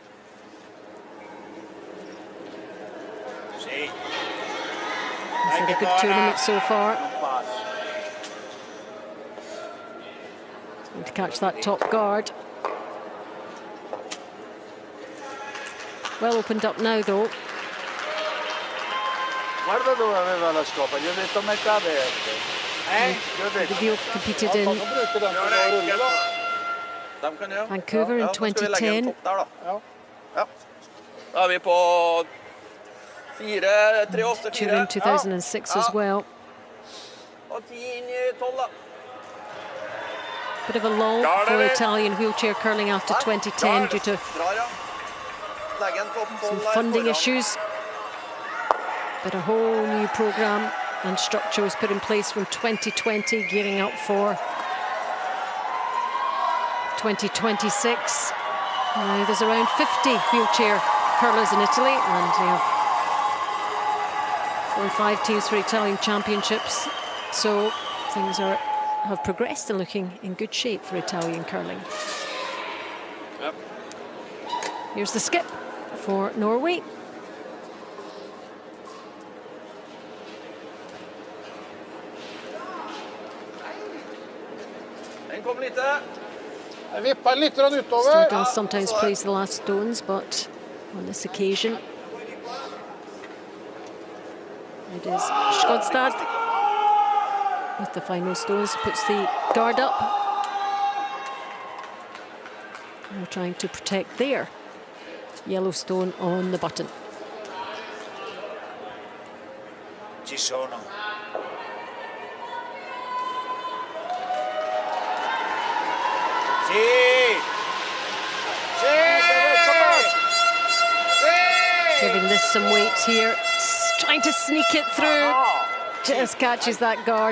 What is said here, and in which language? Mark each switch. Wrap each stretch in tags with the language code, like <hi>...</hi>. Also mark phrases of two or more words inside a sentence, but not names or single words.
<it>Sì.</it> <en>He's had a good tournament so far. Trying to catch that top guard. Well opened up now though.</en> <it>Guarda dove aveva la scopa, gli ho detto metà verde. Gli ho detto.</it> <en>Guido competed in Vancouver in 2010.</en> <no>Ja. Da er vi på 4, 3, 8, 4.</no> <en>Tour in 2006 as well.</en> <no>Og 10, 12 da.</no> <en>Bit of a lull for Italian wheelchair curling after 2010 due to some funding issues. But a whole new programme and structure was put in place from 2020, gearing up for 2026. Now there's around 50 wheelchair curlers in Italy, and they have 4 or 5 teams for Italian championships. So things have progressed and looking in good shape for Italian curling. Yep. Here's the skip for Norway.</en> <no>Den kom lite. Den vippar lite utover.</no> <en>Showdown sometimes plays the last stones, but on this occasion it is Skodstad with the final stones, puts the guard up. They're trying to protect their yellow stone on the button.</en> <it>Ci sono.</it> <en>Giving this some weight here, trying to sneak it through. Just catches that guard.</en>